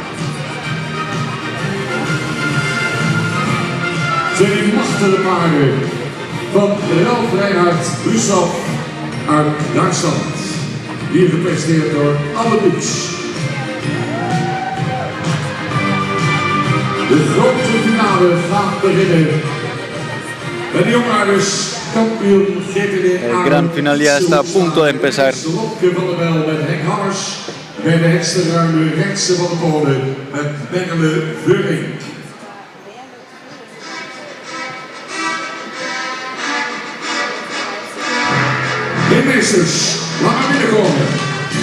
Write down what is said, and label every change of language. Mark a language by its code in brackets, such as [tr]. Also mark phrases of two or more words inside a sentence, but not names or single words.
[nl] 2 machtige paarden van Ralf Reinhard Brussel uit Duitsland. Hier gepresenteerd door Albelux. De grote finale gaat beginnen. En de jongenaarders, kampioen GTD. [es] El gran final ya está a punto de empezar. [nl] Lopke van der Wel met Henk Hammers. Bij de hekste ruime rechtse van de polen met Bengele Veuring. De meesters, laat maar binnenkomen.